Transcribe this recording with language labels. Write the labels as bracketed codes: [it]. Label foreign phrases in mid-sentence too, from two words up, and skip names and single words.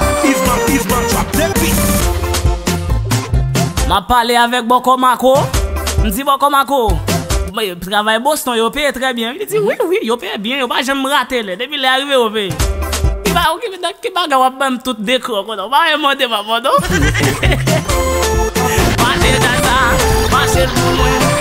[ht] Isman, Isman, [en] drop that beat. [ht] M ap pale avèk Boko Mako, m di Boko Mako, m Travay Boston, yo paye trè byen. Li di, Mhm. "Wi, wi, yo paye byen, yo pa janm rate lè. Depi lè arive, yo paye." Li ba, "Ok, men ki bagay w ap ba m tout dekò kon, w pa mande m avan, non?" Mache tata, mache pou mwen.